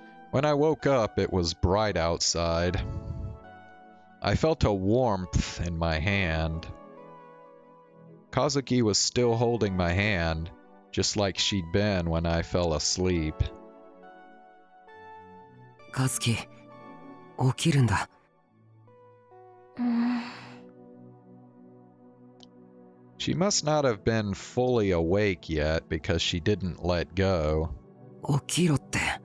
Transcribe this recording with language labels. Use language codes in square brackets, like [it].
[en] When I woke up, it was bright outside. I felt a warmth in my hand. Kazuki was still holding my hand, just like she'd been when I fell asleep. [ja] Kazuki, 起きるんだ。 [en] She must not have been fully awake yet because she didn't let go. [ja] 起きろって。